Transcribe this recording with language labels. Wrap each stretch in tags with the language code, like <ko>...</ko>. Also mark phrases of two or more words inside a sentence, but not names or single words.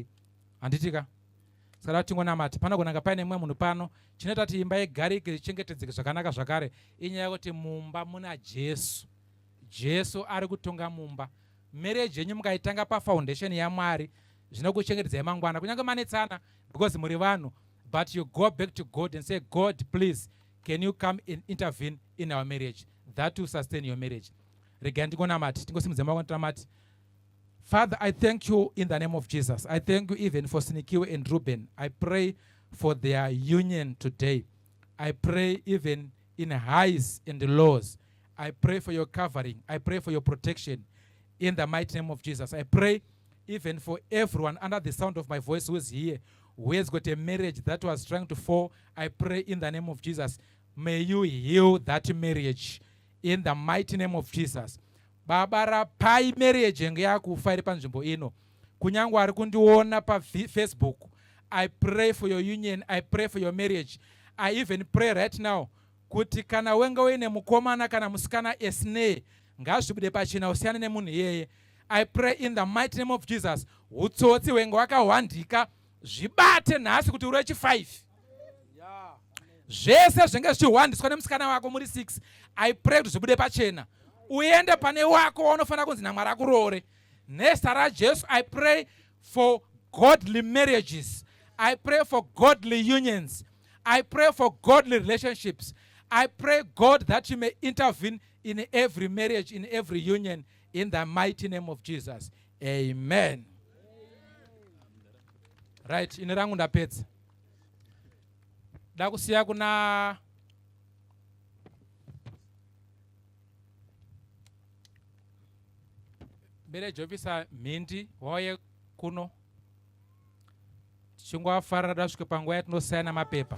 <sn>Handitika? Saka tingonamata. Panogonanga paine mumwe munhu pano chinoita kuti imba igarike ichengetedzeke zvakanaka zvakare. Inyaya yekuti mumba muna Jesu. Jesu ari kutonga mumba. Marriage yenyu mukaitanga pafoundation yaMwari, zvinokuchengetedzai mangwana. Kunyange manetsana because muri vanhu,</sn> <en>but you go back to God and say, God, please, can you come and intervene in our marriage? That will sustain your marriage. Father, I thank you in the name of Jesus. I thank you even for Sinikiwe and Ruben. I pray for their union today. I pray even in highs and lows. I pray for your covering. I pray for your protection in the mighty name of Jesus. I pray even for everyone under the sound of my voice who is here, who has got a marriage that was trying to fall. I pray in the name of Jesus, may you heal that marriage in the mighty name of Jesus.</en> <sn>Baba rapai marriage yenge yakufa iri panzvimbo ino. Kunyangwa ari kundiona pa Facebook.</sn> <en>I pray for your union. I pray for your marriage. I even pray right now</en> <sn>kuti kana wenga uine mukomana kana musikana esne ngazvibude pachina usiyane nemunhu iyeye.</sn> <en>I pray in the mighty name of Jesus,</en> <sn>utsotsi wenga wakawandika zvibate nhasi kuti uri wechi5. Zvese zvenge zvichiwandiswa nemusikana wako muri 6.</sn> <en>I pray</en> <sn>kuti zvibude pachena. Uende pane wako waunofana kunzi naMwari akuroore. Nezita raJesu,</sn> <en>I pray for godly marriages. I pray for godly unions. I pray for godly relationships. I pray, God, that you may intervene in every marriage, in every union, in the mighty name of Jesus. Amen. Right,</en> <sn>ine rangu ndapedza. Dakusiya kuna</sn> <en>marriage officer</en> <sn>Mindi wauye kuno. Tichingwafarira tasvike panguva yatinosaina mapepa.</sn>